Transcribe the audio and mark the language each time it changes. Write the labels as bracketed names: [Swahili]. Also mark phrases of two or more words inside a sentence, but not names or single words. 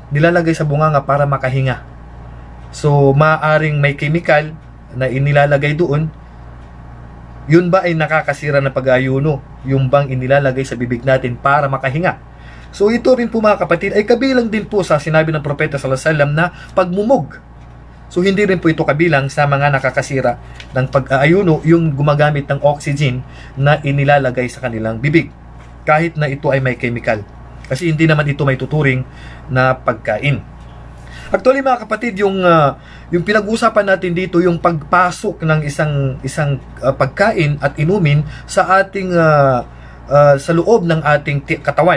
[Filipino] Nilalagay sa bunganga para makahinga. So maaaring may chemical na inilalagay doon. Yun ba ay nakakasira ng pag-aayuno? Yung bang inilalagay sa bibig natin para makahinga? So ito rin po, mga kapatid, ay kabilang din po sa sinabi ng Propeta [Arabic] صلى الله عليه وسلم [Filipino] na pagmumog. So hindi rin po ito kabilang sa mga nakakasira ng pag-aayuno, yung gumagamit ng oxygen na inilalagay sa kanilang bibig, kahit na ito ay may chemical. Kasi hindi naman ito may tuturing na pagkain. Actually, mga kapatid, yung pinag-uusapan natin dito, yung pagpasok ng isang pagkain at inumin sa ating sa loob ng ating katawan.